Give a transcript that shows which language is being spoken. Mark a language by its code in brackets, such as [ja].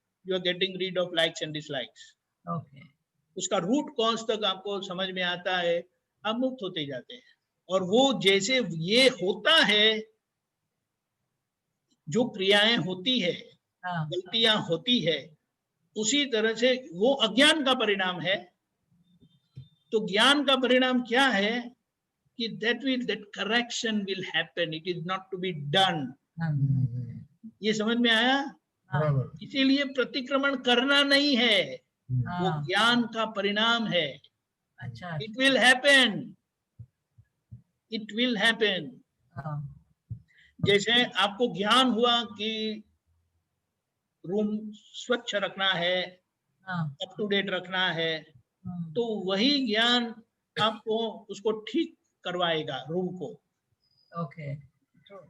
[en] You are getting rid of likes and dislikes. [hi] उसका root cause तक आपको समझ में आता है, आप मुक्त होते जाते हैं। और वो जैसे ये होता है, जो क्रियाएं होती है, हाँ, गलतियां होती है, उसी तरह से वो अज्ञान का परिणाम है। तो ज्ञान का परिणाम क्या है कि [en] that correction will happen, it is not to be done. हाँ, [hi] ये समझ में आया? हाँ, बराबर। इसीलिए प्रतिक्रमण करना नहीं है, वो हाँ, ज्ञान का परिणाम है। अच्छा, [en] It will happen, it will happen. हाँ, [hi] जैसे आपको ज्ञान हुआ कि रूम स्वच्छ रखना है, हाँ, [en] up to date रखना है, हम्म, [hi] तो वही ज्ञान आपको उसको ठीक करवाएगा रूम को। [en] okay, true,